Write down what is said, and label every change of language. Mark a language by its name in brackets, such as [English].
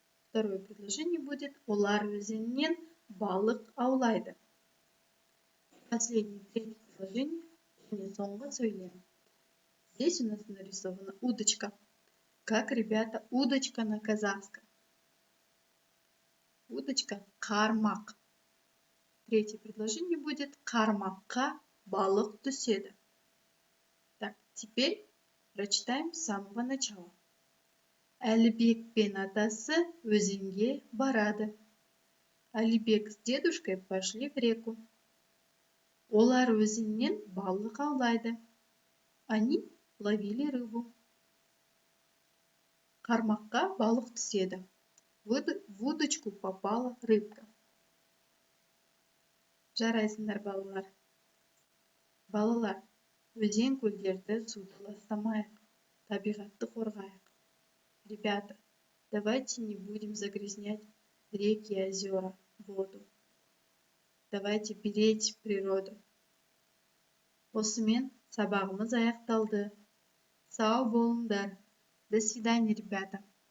[Russian] Второе предложение будет [Kazakh] олар өзеннен балық аулайды. [Russian] Последнее, третье предложение. [Kazakh] И соңғы сөйлем. [Russian] Здесь у нас нарисована удочка. Как, ребята, удочка на казахском? Удочка – қармақ. Третье предложение будет [Kazakh] қармаққа балық түседі. [Russian] Так, теперь прочитаем с самого начала. [Kazakh] Әлібек пен атасы өзенге барады. [Russian] Алибек с дедушкой пошли в реку. [Kazakh] Олар өзеннен балық аулайды. [Russian] Они ловили рыбу. [Kazakh] қармаққа балық түседі. [Russian] В удочку попала рыбка. [Kazakh] Жарайсыңдар балалар. Балалар, өзен көлдерді суды ластамайық, табиғатты қорғайық. [Russian] Ребята, давайте не будем загрязнять реки и озера, воду. Давайте беречь природу. [Kazakh] Осымен сабағымыз аяқталды. Сау болыңдар. [Russian] До свидания, ребята.